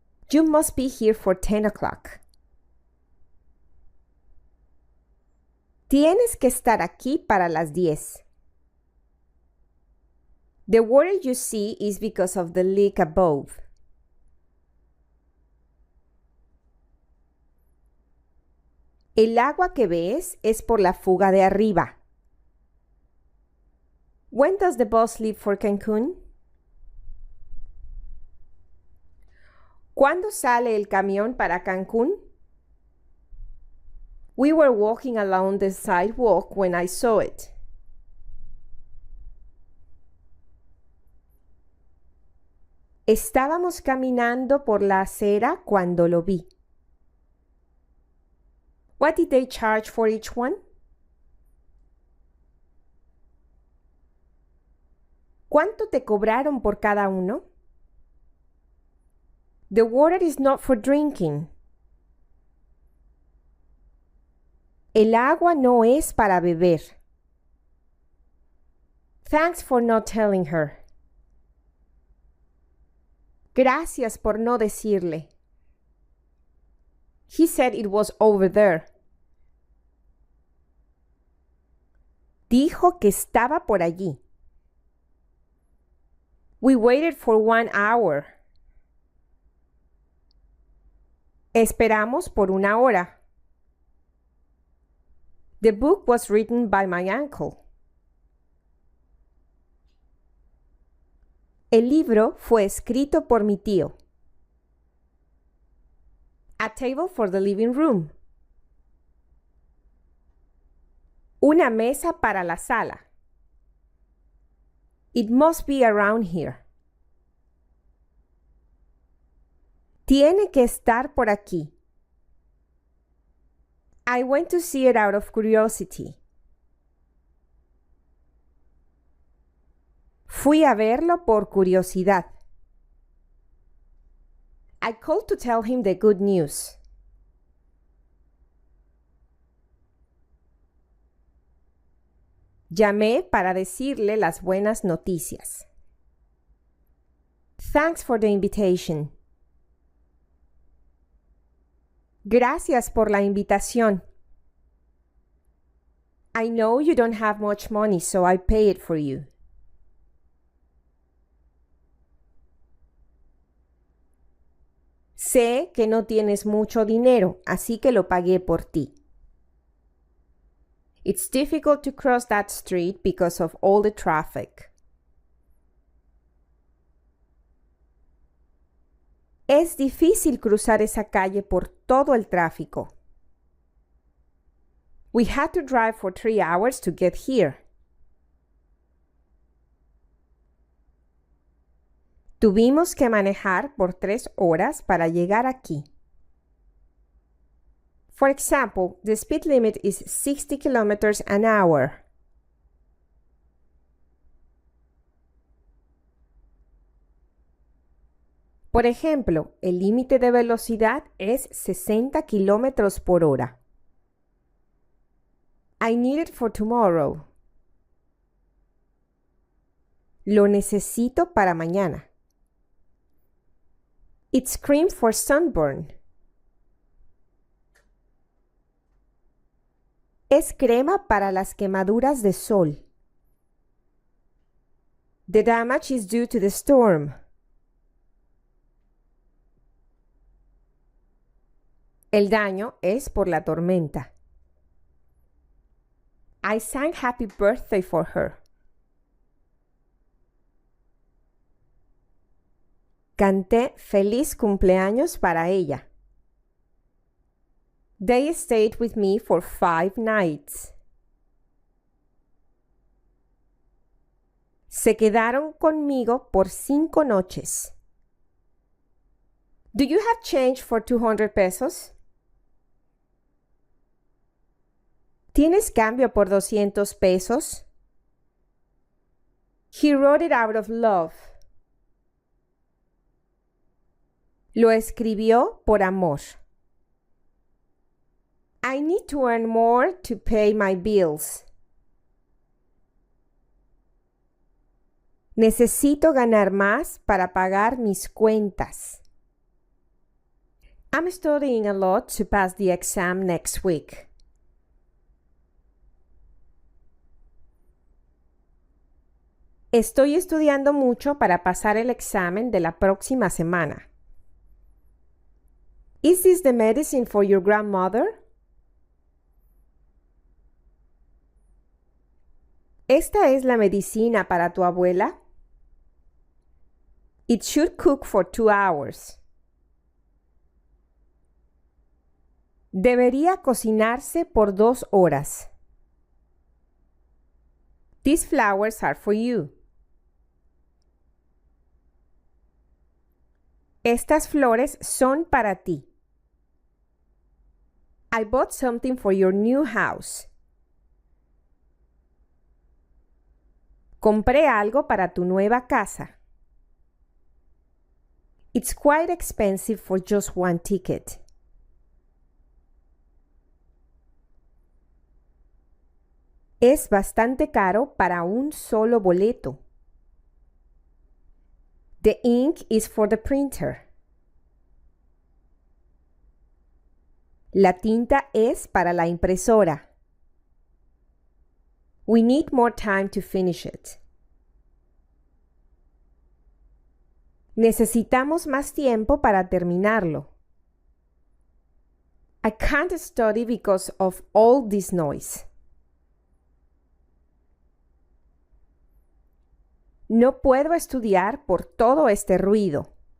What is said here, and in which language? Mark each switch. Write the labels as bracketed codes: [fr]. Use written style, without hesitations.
[en] You must be here for 10 o'clock. [es] Tienes que estar aquí para las 10. [en] The water you see is because of the leak above. [es] El agua que ves es por la fuga de arriba. [en] When does the bus leave for Cancún? [es] ¿Cuándo sale el camión para Cancún? [en] We were walking along the sidewalk when I saw it. [es] Estábamos caminando por la acera cuando lo vi. [en] What did they charge for each one? [es] ¿Cuánto te cobraron por cada uno? [en] The water is not for drinking. [es] El agua no es para beber. [en] Thanks for not telling her. [es] Gracias por no decirle. [en] He said it was over there. [es] Dijo que estaba por allí. [en] We waited for 1 hour. [es] Esperamos por 1 hora. [en] The book was written by my uncle. [es] El libro fue escrito por mi tío. [en] A table for the living room. [es] Una mesa para la sala. [en] It must be around here. [es] Tiene que estar por aquí. [en] I went to see it out of curiosity. [es] Fui a verlo por curiosidad. [en] I called to tell him the good news. [es] Llamé para decirle las buenas noticias. [en] Thanks for the invitation. [es] Gracias por la invitación. [en] I know you don't have much money, so I pay it for you. [es] Sé que no tienes mucho dinero, así que lo pagué por ti. [en] It's difficult to cross that street because of all the traffic. [es] Es difícil cruzar esa calle por todo el tráfico. [en] We had to drive for 3 hours to get here. [es] Tuvimos que manejar por 3 horas para llegar aquí. [en] For example, the speed limit is 60 kilometers an hour. [es] Por ejemplo, el límite de velocidad es 60 kilómetros por hora. [en] I need it for tomorrow. [es] Lo necesito para mañana. [en] It's cream for sunburn. [es] Es crema para las quemaduras de sol. [en] The damage is due to the storm. [es] El daño es por la tormenta. [en] I sang happy birthday for her. [es] Canté feliz cumpleaños para ella. [en] They stayed with me for 5 nights. [es] Se quedaron conmigo por 5 noches. [en] Do you have change for 200 pesos? [es] ¿Tienes cambio por 200 pesos? [en] He wrote it out of love. [es] Lo escribió por amor. [en] I need to earn more to pay my bills. [es] Necesito ganar más para pagar mis cuentas. [en] I'm studying a lot to pass the exam next week. [es] Estoy estudiando mucho para pasar el examen de la próxima semana. [en] Is this the medicine for your grandmother? [es] ¿Esta es la medicina para tu abuela? [en] It should cook for 2 hours. [es] Debería cocinarse por 2 horas. [en] These flowers are for you. [es] Estas flores son para ti. [en] I bought something for your new house. [es] Compré algo para tu nueva casa. [en] It's quite expensive for just one ticket. [es] Es bastante caro para un solo boleto. [en] The ink is for the printer. [es] La tinta es para la impresora. [en] We need more time to finish it. [es] Necesitamos más tiempo para terminarlo. [en] I can't study because of all this noise. [es] No puedo estudiar por todo este ruido.